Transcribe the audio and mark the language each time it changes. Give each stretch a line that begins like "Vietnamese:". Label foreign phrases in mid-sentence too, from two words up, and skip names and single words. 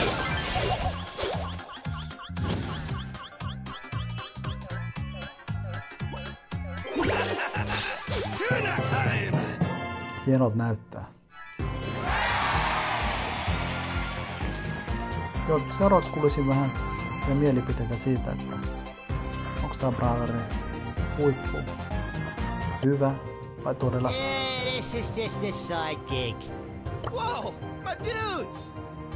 Finnish: Hienot näyttää. Joo, seuraavaksi kuulisin vähän ja mielipiteitä siitä, että onko tää brawleri huippu, hyvä vai todella.
English: Yeah, this is just a sidekick. Whoa, my dudes!